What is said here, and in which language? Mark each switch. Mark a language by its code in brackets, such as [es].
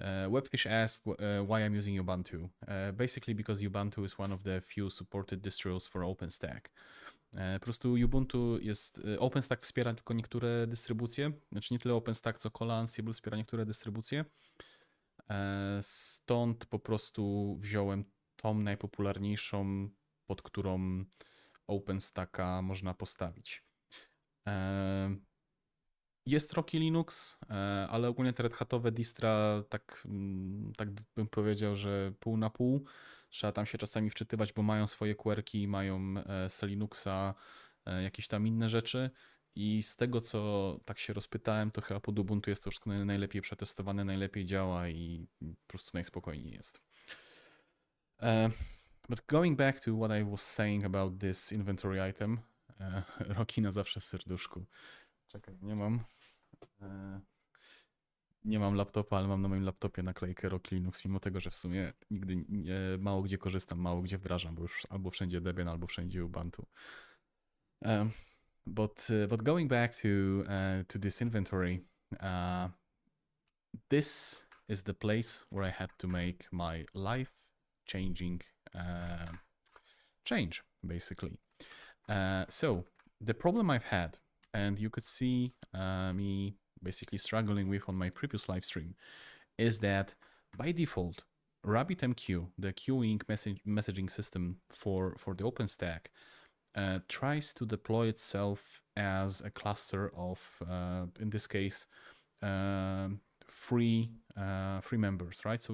[en] Webfish asked why I'm using Ubuntu. Basically because Ubuntu is one of the few supported distros for OpenStack. [pl] Po prostu Ubuntu jest, OpenStack wspiera tylko niektóre dystrybucje, znaczy nie tyle OpenStack, co Kolla Ansible wspiera niektóre dystrybucje. Stąd po prostu wziąłem tą najpopularniejszą, pod którą OpenStacka można postawić. Jest Rocky Linux, ale ogólnie te Red Hatowe distra, tak bym powiedział, że pół na pół. Trzeba tam się czasami wczytywać, bo mają swoje quirki, mają Linuxa, jakieś tam inne rzeczy. I z tego, co tak się rozpytałem, to chyba pod Ubuntu jest to wszystko najlepiej przetestowane, najlepiej działa i po prostu najspokojniej jest. [en] But going back to what I was saying about this inventory item, [pl] Rocky na zawsze w serduszku. Czekaj, nie mam laptopa, ale mam na moim laptopie naklejkę Rocky Linux, mimo tego, że w sumie nigdy mało gdzie korzystam, mało gdzie wdrażam, bo już albo wszędzie Debian, albo wszędzie Ubuntu. [en] But going back to this inventory, this is the place where I had to make my life-changing change, basically. So the problem I've had, and you could see me basically struggling with on my previous live stream, is that by default, RabbitMQ, the queuing messaging system for the OpenStack, tries to deploy itself as a cluster of, in this case, three members, right?